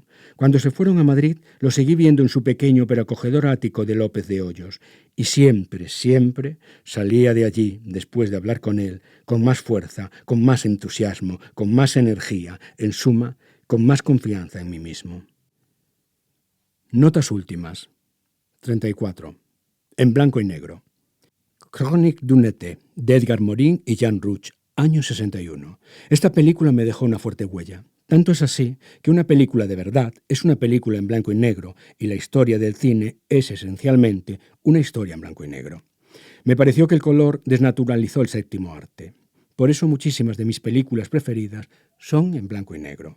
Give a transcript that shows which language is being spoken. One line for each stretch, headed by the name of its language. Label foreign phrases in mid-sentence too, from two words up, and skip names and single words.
Spanish: Cuando se fueron a Madrid, lo seguí viendo en su pequeño pero acogedor ático de López de Hoyos, y siempre, siempre salía de allí, después de hablar con él, con más fuerza, con más entusiasmo, con más energía, en suma, con más confianza en mí mismo. Notas últimas. 34. En blanco y negro. Chronique d'un été, de Edgar Morin y Jean Rouch, año 61. Esta película me dejó una fuerte huella. Tanto es así que una película de verdad es una película en blanco y negro y la historia del cine es esencialmente una historia en blanco y negro. Me pareció que el color desnaturalizó el séptimo arte. Por eso muchísimas de mis películas preferidas son en blanco y negro.